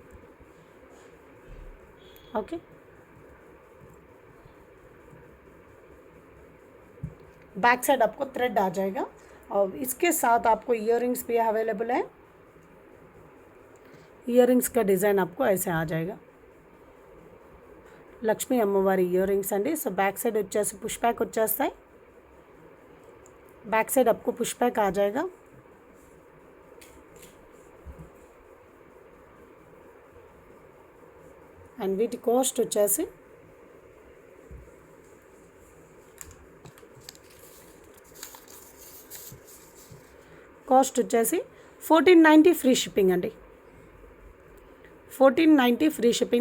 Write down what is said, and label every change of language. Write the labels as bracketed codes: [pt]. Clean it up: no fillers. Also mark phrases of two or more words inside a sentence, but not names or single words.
[en] ఓకే, back side [hi] आपको थ्रेड आ जाएगा और इसके साथ आपको ईयरिंग्स भी अवेलेबल है। ईयरिंग्स का डिज़ाइन आपको ऐसे आ जाएगा, [te] లక్ష్మీ అమ్మవారి ఇయరింగ్స్ అండి। సో [en] back side [te] వచ్చేసి [en] push back [te] వచ్చేస్తాయి, [en] back side [hi] आपको [en] push back [hi] आ जाएगा। [te] అండ్ వీటి కాస్ట్ వచ్చేసి కాస్ట్ వచ్చేసి 1490 [en] free shipping [te] అండి, 1490 [en] free shipping.